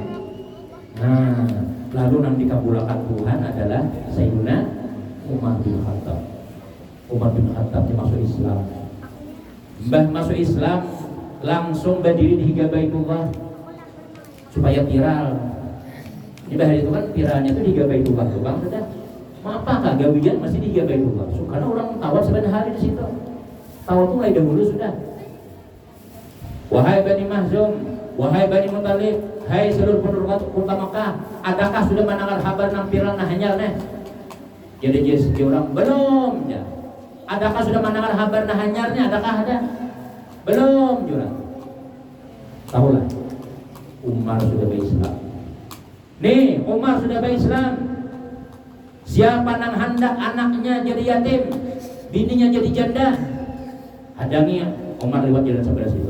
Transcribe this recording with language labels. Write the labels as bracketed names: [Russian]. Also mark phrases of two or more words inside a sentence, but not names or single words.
[Indonesian] Nah, lalu yang dikabulkan Tuhan adalah Sayyidina Umar bin Khattab. Umar bin Khattab dia masuk Islam. [Banjar] Mbah masuk Islam langsung berdiri di higa Baitullah supaya viral. Ini bahari itu kan viralnya itu di higa Baitullah tuh bang sudah. Mau apakah gawian masih di higa Baitullah? [Indonesian] Karena orang tawaf sebenarnya hari di situ. Tawaf itu mulai dahulu sudah. Wahai Bani Mahzum, wahai Bani Muttalib, hai seluruh penduduk kota Makkah, [Banjar] adakah sudah mendengar kabar nampiran hanyar nih? [Indonesian] Jadi orang belum ya. [Banjar] Adakah sudah mendengar kabar hanyarnya? [Indonesian] Adakah ada? Belum juga. Tahulah, Umar sudah berislam. Nih, Umar sudah berislam. Siapa nang hendak anaknya jadi yatim, bininya jadi janda, hadangi Umar lewat jalan sebelah situ.